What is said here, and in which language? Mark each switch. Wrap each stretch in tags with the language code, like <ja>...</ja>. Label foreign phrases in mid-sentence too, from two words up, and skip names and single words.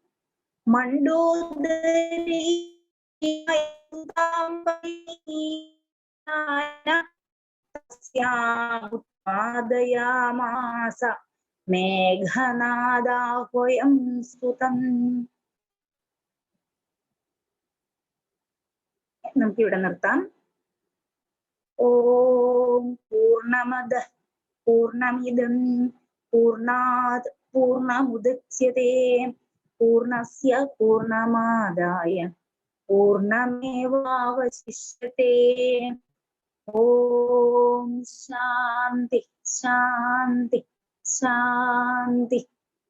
<sa>മണ്ഡോദരി ഉത്പാദയാമാസ മേഘനാദാഹ്വയം സ്തുതം.</sa> <ml>നമുക്കിവിടെ നിർത്താം.</ml> <sa>ഓം പൂർണ്ണമദ പൂർണ്ണമിദം പൂർണ്ണാത് പൂർണ്ണമുദച്യതേ പൂർണ്ണസ്യ പൂർണ്ണമാദായ പൂർണ്ണമേവാവശിഷ്യതേ. ഓം ശാന്തി ശാന്തി ശാന്തി.</sa>